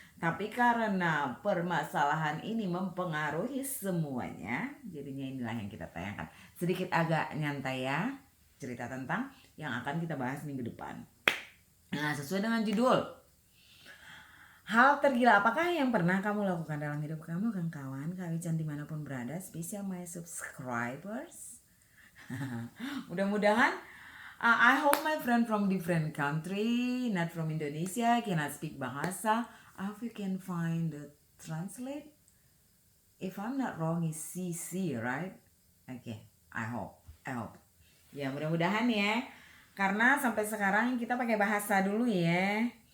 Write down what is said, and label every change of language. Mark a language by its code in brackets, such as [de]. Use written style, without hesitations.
[id] Tapi karena permasalahan ini mempengaruhi semuanya, jadinya inilah yang kita tayangkan. Sedikit agak nyantai ya, cerita tentang yang akan kita bahas minggu depan. Nah, sesuai dengan judul, hal tergila apakah yang pernah kamu lakukan dalam hidup kamu kan kawan? Kak Wican dimanapun berada, spesial [en] my subscribers. [id] Mudah-mudahan [en] I hope my friend from different country, not from Indonesia, cannot speak bahasa. I hope you can find the translate. If I'm not wrong, is CC, right? Okay, I hope. [id] Ya mudah-mudahan ya. Karena sampai sekarang kita pakai bahasa dulu ya.